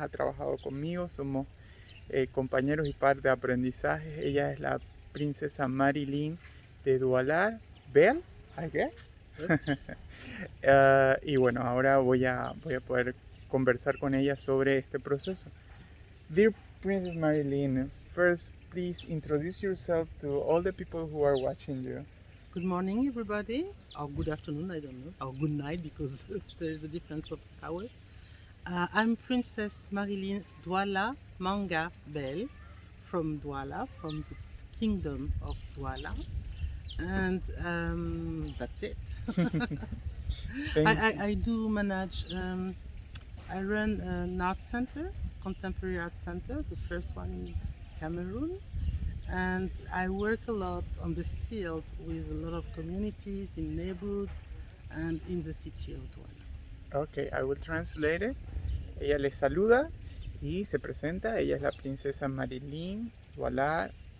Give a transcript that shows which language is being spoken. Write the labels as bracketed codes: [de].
[es] Ha trabajado conmigo, somos compañeros y par de aprendizaje. Ella es la princesa Marilyn de Douala, Belle, [en] I guess. Yes. [es] Y bueno, ahora voy a poder conversar con ella sobre este proceso. [en] Dear Princess Marilyn, first please introduce yourself to all the people who are watching you. Good morning, everybody, or good afternoon, I don't know, or good night because there is a difference of hours. I'm Princess Marilyn Douala Manga Belle from Douala, from the Kingdom of Douala, and that's it. Thank I do manage, I run an art center, contemporary art center, the first one in Camerún. And I work a lot on the field with a lot of communities in neighborhoods and in the city of Douala. Okay, I will translate it. [es] Ella les saluda y se presenta. Ella es la princesa Marilyn Douala